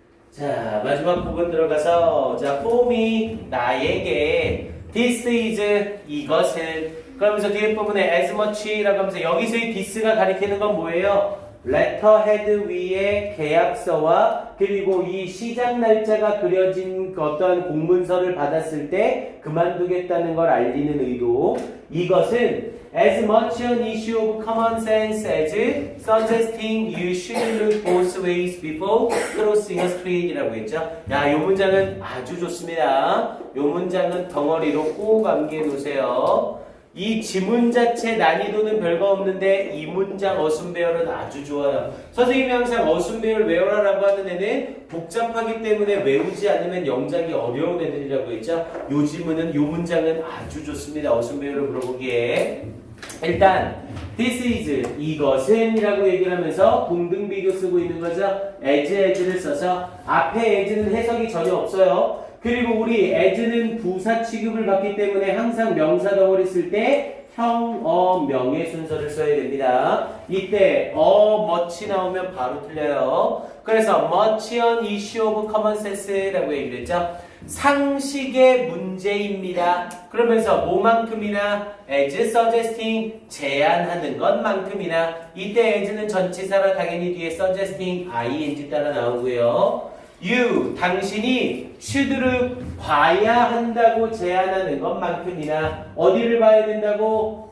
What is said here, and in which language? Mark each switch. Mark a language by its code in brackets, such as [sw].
[ko] 자, 마지막 부분 들어가서, 자, for me, 나에게, this is, 이것은, 그러면서 뒤에 부분에 as much라고 하면서 여기서의 this가 가리키는 건 뭐예요? letterhead 위에 계약서와 그리고 이 시작 날짜가 그려진 어떤 공문서를 받았을 때 그만두겠다는 걸 알리는 의도. [en] 이것은 as much an issue of common sense as suggesting you should look both ways before crossing a street [ko] 이라고 했죠. 야, 요 문장은 아주 좋습니다. 요 문장은 덩어리로 꼭 암기해 놓으세요. 이 지문 자체 난이도는 별거 없는데 이 문장 어순배열은 아주 좋아요. 선생님이 항상 어순배열 외워라라고 하는 애는 복잡하기 때문에 외우지 않으면 영작이 어려운 애들이라고 했죠. 요 지문은 요 문장은 아주 좋습니다. 어순배열을 물어보기에. 일단 this is, 이것은 이라고 얘기를 하면서 동등비교 쓰고 있는 거죠. as를 써서 앞에 as는 해석이 전혀 없어요. 그리고 우리 as는 부사 취급을 받기 때문에 항상 명사 덩어리 쓸 때 형, 명의 순서를 써야 됩니다. 이때 much 나오면 바로 틀려요. 그래서 [en] much an issue of common sense [ko] 라고 얘기를 했죠. 상식의 문제입니다. 그러면서 뭐만큼이나 as suggesting, 제안하는 것만큼이나. 이때 as는 전치사라 당연히 뒤에 suggesting ing 따라 나오고요. you 당신이 should를 봐야 한다고 제안하는 것만큼이나 어디를 봐야 된다고?